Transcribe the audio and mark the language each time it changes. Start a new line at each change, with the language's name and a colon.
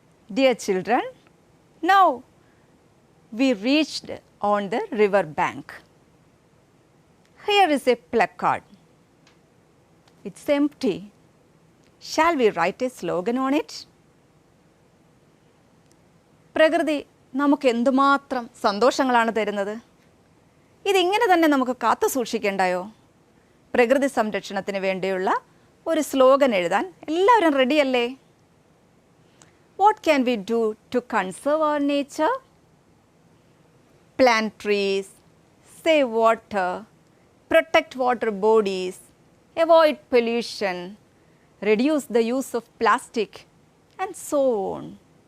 English: Dear children, now we reached on the river bank. Here is a placard. It's empty. Shall we write a slogan on it?
Malayalam: പ്രകൃതി നമുക്ക് എന്തുമാത്രം സന്തോഷങ്ങളാണ് തരുന്നത്. ഇതിങ്ങനെ തന്നെ നമുക്ക് കാത്തു സൂക്ഷിക്കേണ്ടായോ? പ്രകൃതി സംരക്ഷണത്തിന് വേണ്ടിയുള്ള ഒരു സ്ലോഗൻ എഴുതാൻ എല്ലാവരും റെഡിയല്ലേ?
English: What can we do to conserve our nature? Plant trees, save water, protect water bodies, avoid pollution, reduce the use of plastic, and so on.